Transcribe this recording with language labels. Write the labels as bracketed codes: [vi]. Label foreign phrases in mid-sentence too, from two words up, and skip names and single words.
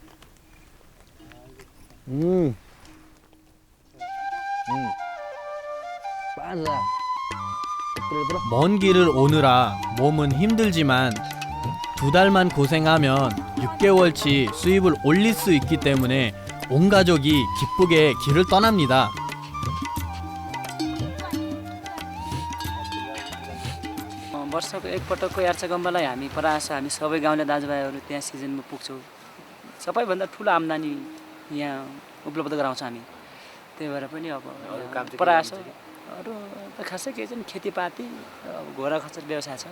[ko] 빠르다. 먼 길을 오느라 몸은 힘들지만 2달만 고생하면 6개월치 수입을 올릴 수 있기 때문에 온 가족이 기쁘게 길을 떠납니다. [ne] वर्षको एकपटकको यार्चा गम्बालाई हामी प्रायः हामी सबै गाउँले दाजुभाइहरू त्यहाँ सिजनमा पुग्छौँ। सबैभन्दा ठुलो आम्दानी यहाँ उपलब्ध गराउँछौँ हामी। त्यही भएर पनि अब प्रायः अरू त खासै केही छैन, खेतीपाती घोडा खच्चर व्यवसाय छ।